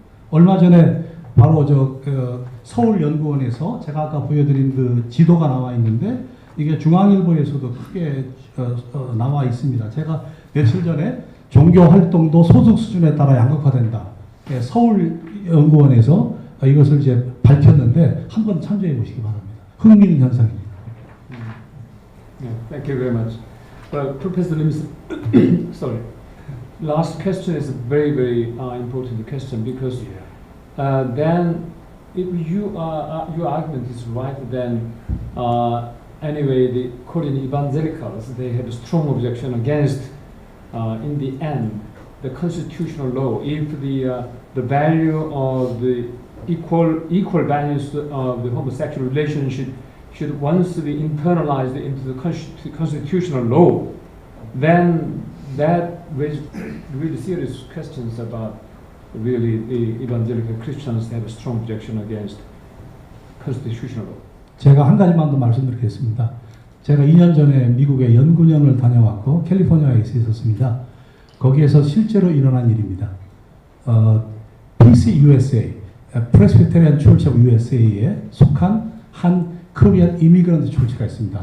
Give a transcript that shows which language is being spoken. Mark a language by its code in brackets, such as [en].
[ko] 얼마 전에 바로 서울연구원에서 제가 아까 보여드린 그 지도가 나와 있는데 이게 중앙일보에서도 크게 나와 있습니다. 제가 며칠 전에 종교 활동도 소득 수준에 따라 양극화된다. 서울연구원에서 이것을 이제 밝혔는데 한번 참조해 보시기 바랍니다. 흥미있는 현상입니다. [en] Yeah, thank you very much. Well, Professor Lim, sorry. Last question is a very, very important question because then if your argument is right, then anyway, the Korean evangelicals, they had a strong objection against, in the end, the constitutional law. If the value of the equal values of the homosexual relationship should once be internalized into the constitutional law, then that raises really serious questions about really the evangelical Christians have a strong objection against constitutional law. [ko] 제가 한 가지만 더 말씀드리겠습니다. 제가 2년 전에 미국에 연구년을 다녀왔고 캘리포니아에 있었습니다. 거기에서 실제로 일어난 일입니다. PCUSA, Presbyterian Church of USA에 속한 한 코리안 이미그런트 조치가 있습니다.